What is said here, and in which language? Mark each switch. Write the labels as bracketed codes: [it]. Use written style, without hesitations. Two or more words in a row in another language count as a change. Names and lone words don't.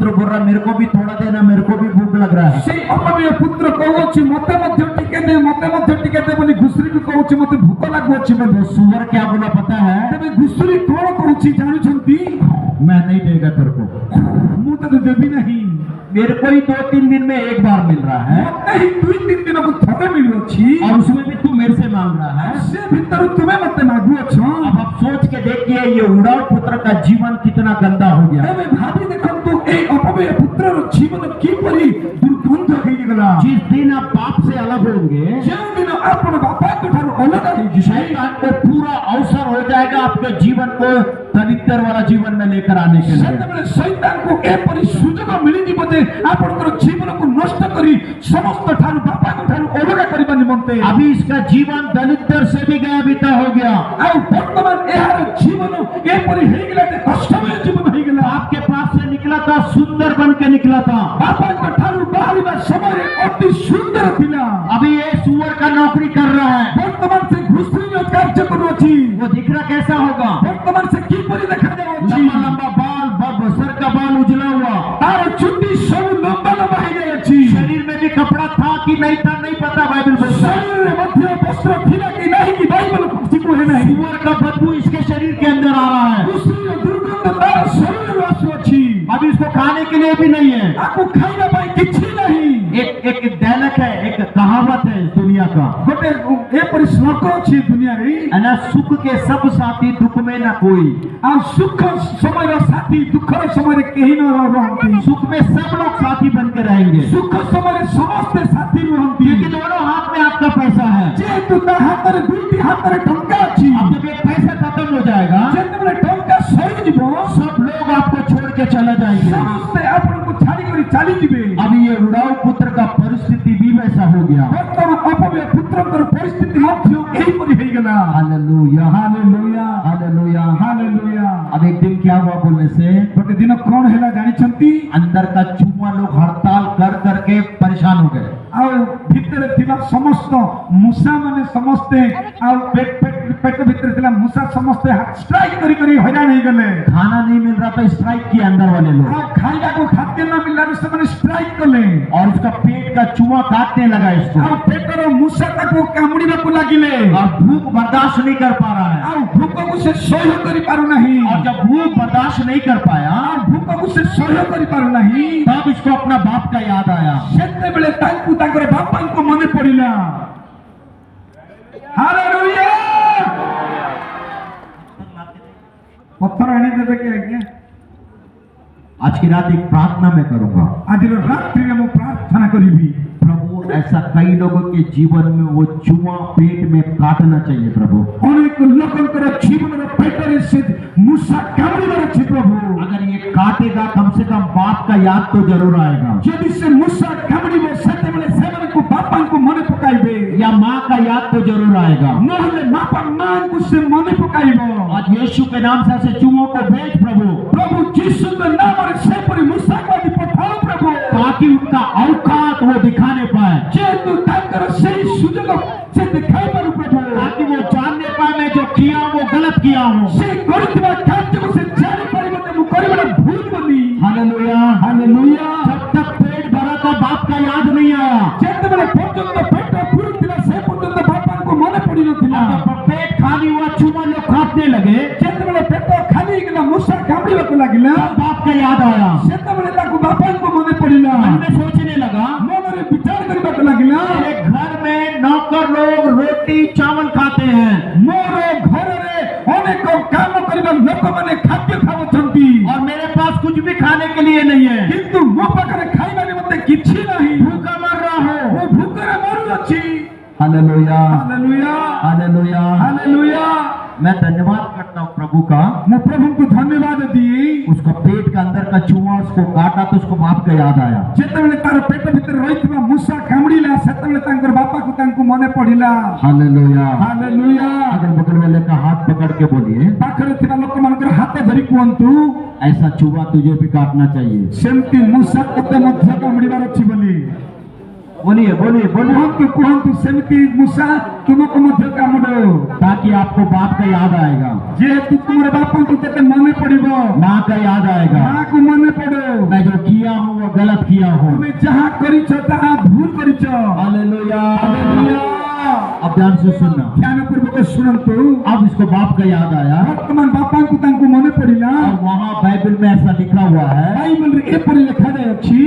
[hi] बोल रहा मेरे को भी थोड़ा देना, मेरे को भी भूख लग रहा है। [or] ସେଇ ଅପବିତ୍ର ପୁତ୍ର କହୁଛି ମତେ ମଧ୍ୟ ଟିକେ ଦେ, ମତେ ମଧ୍ୟ ଟିକେ ଦେ ବୋଲି ଘୁଷୁରିକୁ କହୁଛି ମତେ ଭୋକ ଲାଗୁଅଛି ବୋଲି। [hi] तो सुअर क्या बोला पता है? [or] ତେବେ ଘୁଷୁରି କଣ କହୁଛି ଜାଣୁଛନ୍ତି? [hi] मैं नहीं देगा तेरे को, [or] ମୁଁ ତତେ ଦେବି ନାହିଁ। [hi] मेरे को ही 2-3 दिन में एक बार मिल रहा है [or] ମତେ ହିଁ 2-3 ଦିନକୁ ଥରେ ମିଳୁଅଛି, [hi] और उसमें भी तू मेरे से मांग रहा है। [or] ସେ ଭିତରୁ ତୁମେ ମତେ ମାଗୁଅଛ। [hi] अब आप सोच के देखिए ये उड़ाऊ पुत्र का जीवन कितना गंदा हो गया। [or] ଏବେ ଭାବି ଦେଖନ୍ତୁ ଏଇ ଅପବିତ୍ର ପୁତ୍ରର ଜୀବନ କିପରି ଦୁର୍ଗନ୍ଧ ହେଇଗଲା। [hi] जिस दिन आप बाप से अलग होंगे, [or] ଯେଉଁଦିନ ଆପଣ ବାପାଙ୍କ ଠାରୁ ଅଲଗା ହେଇଯିବେ, [hi] शैतान को पूरा अवसर हो जाएगा आपके जीवन को दरिद्र वाला जीवन में लेकर आने के लिए। [or] ସେତେବେଳେ ଶୈତାନକୁ ଏପରି ସୁଯୋଗ ମିଳିଯିବ ଯେ ଆପଣଙ୍କର ଜୀବନକୁ ନଷ୍ଟ କରି ସମସ୍ତ ଠାରୁ ବାପାଙ୍କ ଠାରୁ ଅଲଗା କରିବା ନିମନ୍ତେ। [hi] अभी इसका जीवन दरिद्र से भी गया बीता हो गया। [or] ଆଉ ବର୍ତ୍ତମାନ ଏହାର ଜୀବନ ଏପରି ହେଇଗଲା ଯେ କଷ୍ଟମୟ ଜୀବନ ହେଇଗଲା। [hi] आपके पास से निकला था, सुंदर बन के निकला था। [or] ବାପାଙ୍କ ଠାରୁ ବାହାରିବା ସମୟରେ ଅତି ସୁନ୍ଦର ଥିଲା। [hi] अभी ये सुअर का नौकरी कर रहा है। [or] ବର୍ତ୍ତମାନ ସେ ଘୁଷୁରିର କାର୍ଯ୍ୟ କରୁଅଛି। [hi] वो दिख रहा कैसा होगा? [or] ବର୍ତ୍ତମାନ ସେ କିପରି ଦେଖାଯାଉଛି? [hi] लंबा लंबा बाल, सर का बाल उजला हुआ, [or] ତାର ଚୁଟି ସବୁ ଲମ୍ବା ଲମ୍ବା ହେଇଯାଇଛି। [hi] शरीर में भी कपड़ा था कि नहीं था नहीं पता, बाइबल बोलता है। [or] ଶରୀରରେ ମଧ୍ୟ ବସ୍ତ୍ର ଥିଲା କି ନାହିଁ କି ବାଇବଲ କିଛି କୁହେ ନାହିଁ। [hi] सुअर का बदबू इसके शरीर के अंदर आ रहा है। [or] ଘୁଷୁରିର ଦୁର୍ଗନ୍ଧ ତାର ଶରୀରରୁ ଆସୁଅଛି। [hi] अभी इसको खाने के लिए भी नहीं है। [or] ତାକୁ ଖାଇବା ପାଇଁ କିଛି ନାହିଁ। [hi] एक डायलॉग है, एक कहावत है इस दुनिया का, [or] ଗୋଟେ ଏପରି ଶ୍ଲୋକ ଅଛି ଦୁନିଆରେ, [hi] है ना, सुख के सब साथी दुख में न कोई। [or] ଆଉ ସୁଖ ସମୟର ସାଥୀ ଦୁଃଖର ସମୟରେ କେହି ନ ରହନ୍ତି। [hi] सुख में सब लोग साथी बन के रहेंगे, [or] ସୁଖ ସମୟରେ ସମସ୍ତେ ସାଥୀ ରୁହନ୍ତି। [hi] क्योंकि दोनों हाथ में आपका पैसा है। [or] ଯେହେତୁ ତା ହାତରେ ଦୁଇଟି ହାତରେ ଟଙ୍କା ଅଛି, [hi] अब जब ये पैसा खत्म हो जाएगा, [or] ଯେତେବେଳେ ଟଙ୍କା ସରିଯିବ [hi] सब लोग आपको छोड़ के चले जाएंगे। [or] ସମସ୍ତେ ଆପଣଙ୍କୁ ଛାଡ଼ିକରି ଚାଲିଯିବେ। [hi] अभी ये उड़ाऊ पुत्र का परिस्थिति भी वैसा हो गया। [or] ବର୍ତ୍ତମାନ ଅପବିତ୍ର ପୁତ୍ରଙ୍କର ପରିସ୍ଥିତି ମଧ୍ୟ ଏହିପରି ହେଇଗଲା। [hi] हालेलुया, [or] ହାଲେଲୁୟା, [hi] हालेलुया। [or] ହାଲେଲୁୟା। [hi] अब एक दिन क्या हुआ बोलने से, [or] ଗୋଟେ ଦିନ କଣ ହେଲା ଜାଣିଛନ୍ତି? [hi] अंदर का चूहा लोग हड़ताल कर करके परेशान हो गए। [or] ଆଉ ଭିତରେ ଥିବା ସମସ୍ତ ମୂଷା ମାନେ ସମସ୍ତେ ଆଉ ପେଟ ଭିତରେ ଥିଲା ମୂଷା ସମସ୍ତେ ଷ୍ଟ୍ରାଇକ୍ କରି କରି ହଇରାଣ ହେଇଗଲେ। [hi] खाना नहीं मिल रहा था, स्ट्राइक किए अंदर वाले लोग, [or] ଆଉ ଖାଇବାକୁ ଖାଦ୍ୟ ନ ମିଳିଲାରୁ ସେମାନେ ଷ୍ଟ୍ରାଇକ୍ କଲେ। [hi] और उसका पेट का चूहा काटने लगा इसको, [or] ଆଉ ପେଟର ମୂଷା ତାକୁ କାମୁଡ଼ିବାକୁ ଲାଗିଲେ। [hi] और भूख बर्दाश्त नहीं कर पा रहा है। [or] ଆଉ ଭୋକକୁ ସେ ସହ୍ୟ କରିପାରୁନାହିଁ। [hi] और जब भूख बर्दाश्त नहीं कर पाया, [or] ଆଉ ଭୋକକୁ ସେ ସହ୍ୟ କରିପାରୁନାହିଁ। [hi] तब इसको अपना बाप का याद आया। [or] ସେତେବେଳେ ତାଙ୍କୁ ତାଙ୍କର ବାପାଙ୍କୁ ମନେ ପଡ଼ିଲା। ହାଲେଲୁୟା। ପଥର ଆଣିଦେବେ କି ଆଜ୍ଞା? [hi] आज की रात एक प्रार्थना मैं करूंगा। [or] ଆଜିର ରାତ୍ରିରେ ମୁଁ ପ୍ରାର୍ଥନା କରିବି। [hi] प्रभु, ऐसा कई लोगों के जीवन में वो चूहा पेट में काटना चाहिए प्रभु। [or] ଅନେକ ଲୋକଙ୍କର ଜୀବନର ପେଟରେ ସେ ମୂଷା କାମୁଡ଼ିବାର ଅଛି ପ୍ରଭୁ। [hi] अगर ये काटेगा, कम से कम बाप का याद तो जरूर आएगा, [or] ଯଦି ସେ ମୂଷା କାମୁଡ଼ିବ ସେତେବେଳେ ସେମାନଙ୍କୁ ବାପାଙ୍କୁ ମନେ ପକାଇବେ। [hi] या माँ का याद तो जरूर आएगा। [or] ନହେଲେ ବାପା ମାଙ୍କୁ ସେ ମନେ ପକାଇବ। [hi] आज यीशु के नाम से ऐसे चूहों को भेज प्रभु, [or] ପ୍ରଭୁ ଯୀଶୁଙ୍କ ନାମରେ ସେପରି ମୂଷାକୁ ଆଜି ପଠାଅ ପ୍ରଭୁ। [hi] ताकि उनका औकात वो दिखाने पाए, [or] ଯେହେତୁ ତାଙ୍କର ସେଇ ସୁଯୋଗ ସେ ଦେଖାଇ ପାରୁ ପ୍ରଭୁ। [hi] ताकि वो जानने पाए मैं जो किया हूं वो गलत किया हूं। [or] ସେ କରିଥିବା କାର୍ଯ୍ୟକୁ ସେ ଜାଣିପାରିବ ଯେ ମୁଁ କରିବାଟା ଭୁଲ ବୋଲି। [hi] हालेलुया, [or] ହାଲେଲୁୟା। [hi] जब तक पेट भरा था बाप का याद नहीं आया, [or] ଯେତେବେଳେ ପର୍ଯ୍ୟନ୍ତ ପେଟ ପୁରୁଥିଲା ସେ ପର୍ଯ୍ୟନ୍ତ ବାପାଙ୍କୁ ମନେ ପଡିନଥିଲା। [hi] जब पेट खाली हुआ चूहा लोग काटने लगे, [or] ଯେତେବେଳେ ପେଟ ଖାଲି ହେଇଗଲା ମୂଷା କାମୁଡ଼ିବାକୁ ଲାଗିଲା [hi] तब बाप का याद आया। [or] ସେତେବେଳେ ତାକୁ ବାପାଙ୍କୁ ମନେ ପଡିଲା। [hi] मन में सोचने लगा, [or] ମନରେ ବିଚାର କରିବାକୁ ଲାଗିଲା। [hi] मेरे घर में नौकर लोग रोटी चावल खाते हैं, [or] ମୋର ଘରରେ ଅନେକ କାମ କରିବା ଲୋକମାନେ ଖାଦ୍ୟ ଖାଉଛନ୍ତି, [hi] और मेरे पास कुछ भी खाने के लिए नहीं है। [or] କିନ୍ତୁ ମୋ ପାଖରେ ଖାଇବା ନିମନ୍ତେ କିଛି ନାହିଁ। [hi] भूखा मर रहा हूं। [or] ମୁଁ ଭୋକରେ ମରୁଅଛି। [hi] हालेलुया, [or] ହାଲେଲୁୟା, [hi] हालेलुया। [or] ହାଲେଲୁୟା। [hi] मैं धन्यवाद करता हूँ प्रभु का, [or] ମୁଁ ପ୍ରଭୁଙ୍କୁ ଧନ୍ୟବାଦ ଦିଏ। [hi] उसका पेट का अंदर का चूहा उसको काटा तो उसको बाप का याद आया। [or] ଯେତେବେଳେ ତାର ପେଟ ଭିତରେ ରହିଥିବା ମୂଷା କାମୁଡ଼ିଲା ସେତେବେଳେ ତାଙ୍କର ବାପାକୁ ତାଙ୍କୁ ମନେ ପଡିଲା। [hi] हालेलुया। [or] ହାଲେଲୁୟା। [hi] अगल बगल वाले का हाथ पकड़ के बोलिए, [or] ପାଖରେ ଥିବା ଲୋକମାନଙ୍କର ହାତ ଧରି କୁହନ୍ତୁ, [hi] ऐसा चूहा तुझे भी काटना चाहिए। [or] ସେମିତି ମୂଷା ତତେ ମଧ୍ୟ କାମୁଡ଼ିବାର ଅଛି ବୋଲି। [hi] बोलिए बोलिए बोलिए, [or] କୁହନ୍ତୁ କୁହନ୍ତୁ ସେମିତି ମୂଷା ତୁମକୁ ମଧ୍ୟ କାମୁଡୁ। [hi] ताकि आपको बाप का याद आएगा, [or] ଯେହେତୁ ତୁମର ବାପାଙ୍କୁ ତତେ ମନେ ପଡିବ, [hi] माँ का याद आएगा, [or] ମାଆକୁ ମନେ ପଡୁ। [hi] मैं जो किया किया हूँ वो गलत किया हूँ। [or] ତୁମେ ଯାହା କରିଛ ତାହା ଭୁଲ କରିଛ। [hi] हालेलुया। [or] हालेलुया। [hi] अब ध्यान से सुनना। [or] ଧ୍ୟାନପୂର୍ବକ ଶୁଣନ୍ତୁ। [hi] अब इसको बाप का याद आया [or] ବର୍ତ୍ତମାନ ବାପାଙ୍କୁ ତାଙ୍କୁ ମନେ ପଡ଼ିଲା [hi] और वहाँ बाइबल में ऐसा लिखा हुआ है [or] ବାଇବଲ ରେ ଏପରି ଲିଖା ଯାଇ ଅଛି